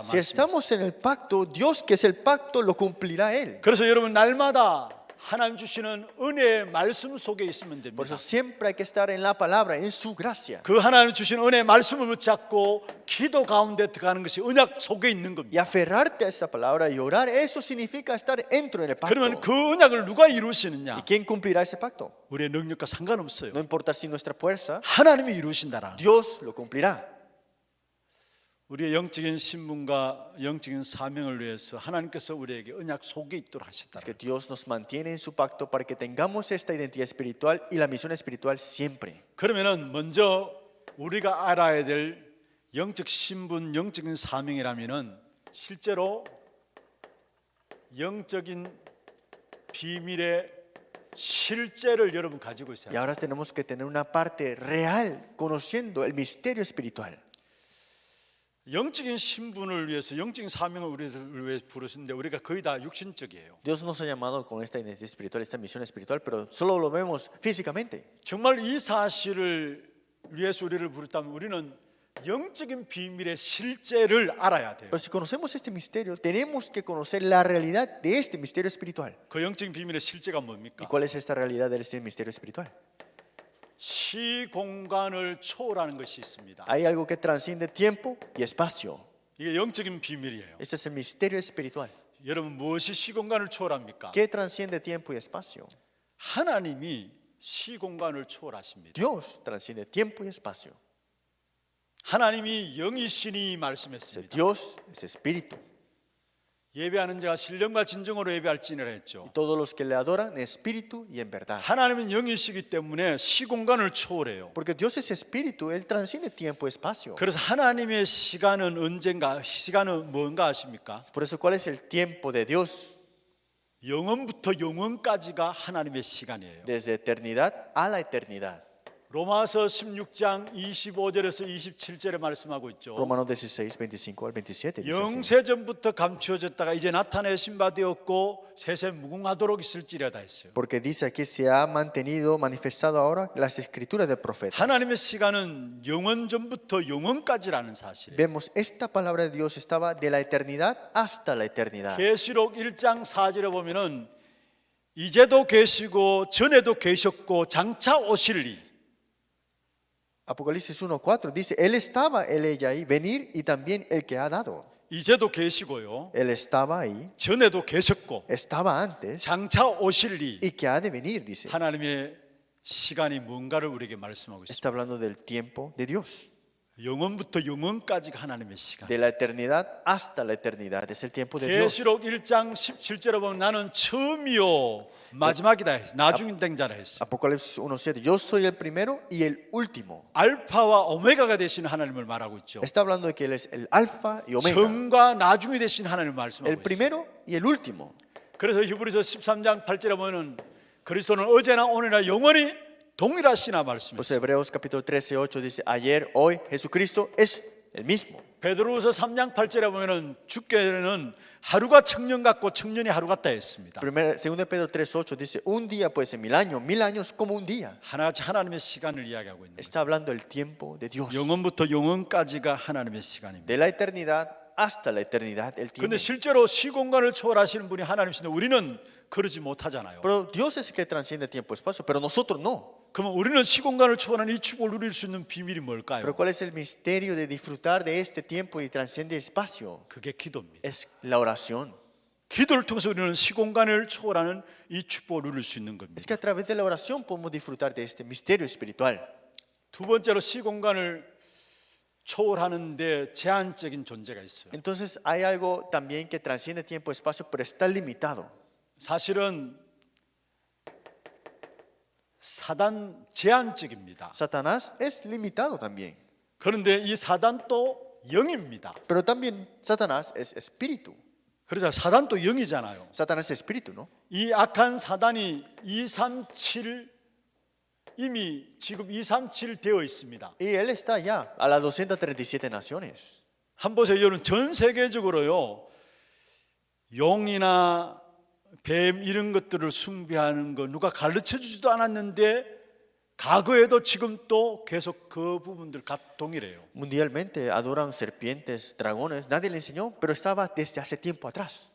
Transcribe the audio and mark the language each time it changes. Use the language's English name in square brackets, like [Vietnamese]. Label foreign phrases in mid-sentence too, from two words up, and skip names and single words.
[Spanish] Si [Korean] 말씀입니다. [Spanish] estamos en el pacto, Dios que es el pacto lo cumplirá Él. [Korean] 그래서 여러분 날마다 하나님 주시는 은혜의 말씀 속에 있으면 [Spanish] Por [Korean] 됩니다. [Spanish] eso siempre hay que estar en la palabra, en su gracia. [Korean] 그 하나님 주신 은혜의 말씀을 붙잡고 기도 가운데 들어가는 것이 언약 속에 있는 [Spanish] Y [Korean] 겁니다. [Spanish] aferrarte a esa palabra y orar, eso significa estar dentro del [Korean] 그러면 [Spanish] pacto. [Korean] 그 언약을 누가 [Spanish] ¿Y [Korean] 이루시느냐? [Spanish] quién cumplirá ese pacto? [Korean] 우리의 능력과 상관없어요. [Spanish] No importa si nuestra fuerza, [Korean] 하나님이 이루신다라. [Spanish] Dios lo cumplirá. [Korean] 우리의 영적인 신분과 영적인 사명을 위해서 하나님께서 우리에게 언약 속에 있도록 [Spanish] Es [Korean] 하셨다. [Spanish] que Dios nos mantiene en su pacto para que tengamos esta identidad espiritual y la misión espiritual siempre. [Korean] 그러면은 먼저 우리가 알아야 될 영적 신분, 영적인 사명이라면은 실제로 영적인 비밀의 실제를 여러분 가지고 있어야 [Spanish] Y [Korean] 돼요. [Spanish] ahora tenemos que tener una parte real, conociendo el misterio espiritual. [Korean] 영적인 신분을 위해서 영적인 사명을 우리를 위해 부르시는데 우리가 거의 다 육신적이에요. [Spanish] Dios nos ha llamado con esta identidad espiritual, esta misión espiritual, pero solo lo vemos físicamente. [Korean] 정말 이 사실을 위해서 우리를 부르다면 우리는 영적인 비밀의 실제를 알아야 돼요. [Spanish] Pero si conocemos este misterio, tenemos que conocer la realidad de este misterio espiritual. [Korean] 그 영적인 비밀의 실제가 [Spanish] ¿Y [Korean] 뭡니까? [Spanish] cuál es esta realidad de este misterio espiritual? [Korean] 시공간을 초월하는 것이 있습니다. [Spanish] Hay algo que transciende tiempo y espacio. [Korean] 이게 영적인 비밀이에요. [Spanish] Este es el misterio espiritual. [Korean] 여러분 무엇이 시공간을 초월합니까? [Spanish] ¿Qué transciende tiempo y espacio? [Korean] 하나님이 시공간을 초월하십니다. [Spanish] Dios transciende tiempo y espacio. [Korean] 하나님이 영이시니 [Spanish] Dice, [Korean] 말씀했습니다. [Spanish] Dios es espíritu. [Korean] 예배하는 자가 신령과 진정으로 예배할지니라 했죠. [Spanish] Y todos los que le adoran en espíritu y en verdad. [Korean] 하나님은 영이시기 때문에 시공간을 초월해요. [Spanish] Porque Dios es espíritu, Él transciende tiempo y espacio. [Korean] 그래서 하나님의 시간은 언젠가, 시간은 뭔가 아십니까? [Spanish] Por eso, ¿cuál es el tiempo de Dios? [Korean] 영원부터 영원까지가 하나님의 시간이에요. [Spanish] Desde eternidad a la eternidad. [Korean] 로마서 16장 25절에서 27절에 말씀하고 있죠. [Spanish] Romanos 16, 25 al 27 dice así. [Korean] 영세전부터 감추어졌다가 이제 나타내신 바 되었고 세세 무궁하도록 있을지려다 했어요. [Spanish] Porque dice aquí se ha mantenido, manifestado ahora las escrituras del profeta. [Korean] 하나님의 시간은 영원 전부터 영원까지라는 사실이에요. [Spanish] Vemos, esta palabra de Dios estaba de la eternidad hasta la eternidad. [Korean] 계시록 1장 4절에 보면은 이제도 계시고 전에도 계셨고 장차 오실 이 [Spanish] Apocalipsis 1:4 dice, Él estaba, Él ella ahí, venir y también el que ha dado. [Korean] 이제도 계시고요. [Spanish] Él estaba ahí, [Korean] 전에도 계셨고 [Spanish] estaba antes [Korean] 장차 오실 이 [Spanish] y que ha de venir, dice. [Korean] 하나님의 시간이 뭔가를 우리에게 말씀하고 있습니다. [Spanish] Está hablando del tiempo de Dios. [Korean] 영원부터 영원까지가 하나님의 시간. [Spanish] De la eternidad hasta la eternidad. Es el tiempo de Dios. [Korean] 계시록 1장 17절에 보면 나는 처음이요 마지막이다 했어. 나중 된 자라 했어. [Spanish] Apocalipsis 1:7. Yo soy el primero y el último. [Korean] 알파와 오메가가 되신 하나님을 말하고 있죠. [Spanish] Está hablando de que Él es el alfa y omega. [Korean] 처음과 나중이 되신 하나님을 말씀하고 [Spanish] El [Korean] 있어요. [Spanish] primero y el último. [Korean] 그래서 히브리서 13장 8절에 보면은 그리스도는 어제나 오늘이나 영원히 동일하시나 [Spanish] Pues [Korean] 말씀했어요. [Spanish] Hebreos capítulo 13:8 dice, ayer, hoy, Jesucristo es el mismo. [Korean] 베드로후서 3장 8절에 보면은 주께는 하루가 청년 같고 청년이 하루 같다 했습니다. [Spanish] Segundo de Pedro 3:8 dice, un día puede ser 1000 años como un día. [Korean] 하나님의 시간을 이야기하고 있는 거예요. [Spanish] Está hablando del tiempo de Dios. [Korean] 영원부터 영원까지가 하나님의 시간입니다. [Spanish] De la eternidad hasta la eternidad Él tiene. [Korean] 근데 실제로 시공간을 초월하시는 분이 하나님이신데 우리는 그러지 못하잖아요. [Spanish] Pero Dios es el que transciende tiempo y espacio, pero nosotros no. [Korean] 그러면 우리는 시공간을 초월하는 이 축복을 누릴 수 있는 비밀이 [Spanish] Pero [Korean] 뭘까요? [Spanish] ¿cuál es el misterio de disfrutar de este tiempo y transciende espacio? [Korean] 그게 기도입니다. [Spanish] Es la oración. [Korean] 기도를 통해서 우리는 시공간을 초월하는 이 축복을 누릴 수 있는 [Spanish] Es [Korean] 겁니다. [Spanish] que a través de la oración podemos disfrutar de este misterio espiritual. [Korean] 두 번째로 시공간을 초월하는데 제한적인 존재가 있어요. [Spanish] Entonces hay algo también que transciende tiempo y espacio, pero está limitado. [Korean] 사실은 사단 제한적입니다. [Spanish] Satanás es limitado también, [Korean] 그런데 이 사단도 영입니다. [Spanish] pero también Satanás es espíritu. [Korean] 그래서 사단도 영이잖아요. [Spanish] Satanás es espíritu, ¿no? [Korean] 이 악한 사단이 237 이미 지금 237 되어 있습니다. [Spanish] Y él está ya a las 237 naciones. [Korean] 한 보세요. 여러분 전 세계적으로요. 용이나 뱀 이런 것들을 숭배하는 거 누가 가르쳐 주지도 않았는데 과거에도 지금 또 계속 그 부분들 동일해요. [Spanish] Mundialmente adoran serpientes, dragones. Nadie le enseñó, pero estaba desde hace tiempo atrás.